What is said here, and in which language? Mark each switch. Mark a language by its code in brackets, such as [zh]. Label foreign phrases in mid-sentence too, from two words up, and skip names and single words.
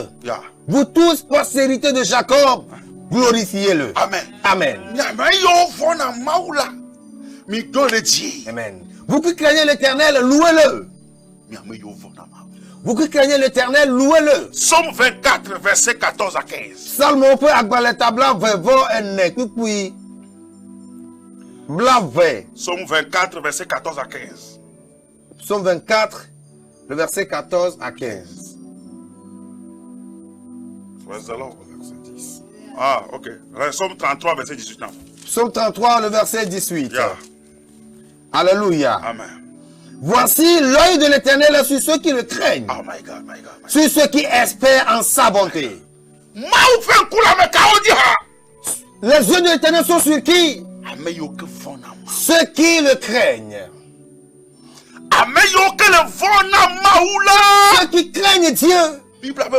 [fr] Vous tous, postérité de Jacob, glorifiez-le. Amen. Amen. Amen. Vous qui craignez l'Éternel, louez-le. Vous qui craignez l'Éternel, louez-le. Psaume 24, verset 14 à 15. Salmo peut agbaler tabla vevo ene puis blave. Psaume 24, verset 14 à 15. Psaume 24, le verset 14 à 15. [en] Praise the Lord. [fr] Ah, ok. Psaume 33, verset 18. Psaume 33, le verset 18. [en] Yeah. [fr] Alléluia. Amen. Voici l'œil de l'Éternel est sur ceux qui le craignent. [en] Oh my God, my God. [fr] Sur ceux qui espèrent en sa bonté. Les yeux de l'Éternel sont sur qui? Ceux qui le craignent. Ceux qui craignent Dieu.